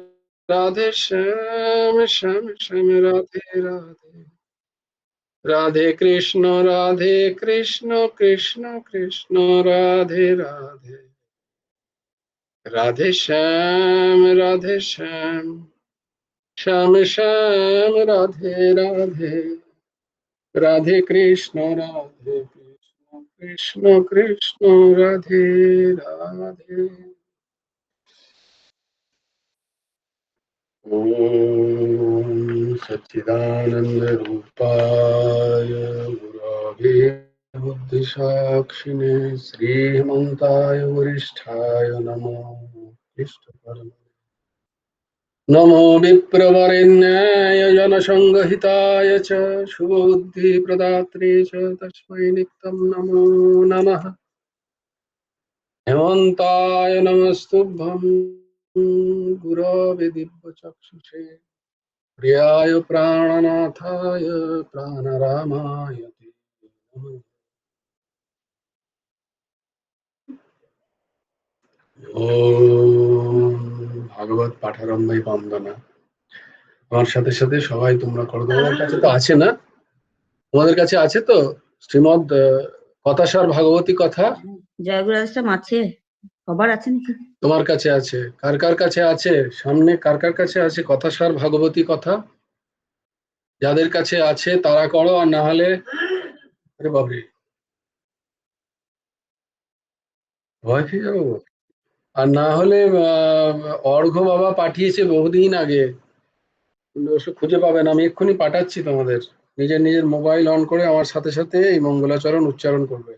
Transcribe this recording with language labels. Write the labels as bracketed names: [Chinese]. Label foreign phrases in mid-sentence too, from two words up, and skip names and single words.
[Bangla] শ্যাম শ্যাম রাধে রাধে রাধে কৃষ্ণ কৃষ্ণ কৃষ্ণ রাধে রাধে রাধে শ্যাম শ্যাম শ্যাম রাধে রাধে রাধে কৃষ্ণ কৃষ্ণ কৃষ্ণ রাধে রাধে [Sanskrit] ওম সচ্চিদানন্দ রূপায় গুরবে বুদ্ধিসাক্ষিণে শ্রীমন্তায় वरिष्ठाय नमो नमो विप्रवरेण्याय जनसंगहिताय च शुभबुद्धिप्रदात्रे च तस्मै नित्यं नमो नमः हेमन्ताय नमस्तुभ्यं गुरवे दिव्यचक्षुषे प्रियाय प्राणनाथाय प्राणरामाय ते नमः [Bangla] ओम ভাগবত পাঠারম্ভই বন্দনা আমার সাথে সাথে সবাই তোমরা করো তোমাদের কাছে তো আছে না তোমাদের কাছে আছে তো শ্রীমদ কথাসার ভাগবতী কথা জয়গুরু আশ্রম আছে সবার আছে নাকি তোমার কাছে আছে কার কাছে আছে সামনে কার কাছে আছে কথাসার ভাগবতী কথা যাদের কাছে আছে তারা করো আর না হলে আরে বাবরে ভয় খেয়ে যাবো আর না হলে অর্ঘ্য বাবা পাঠিয়েছে বহুদিন আগে অবশ্য খুঁজে পাবেন আমি এক্ষুনি পাঠাচ্ছি তোমাদের নিজের মোবাইল অন করে আমার সাথে সাথে এই মঙ্গলাচরণ উচ্চারণ করবে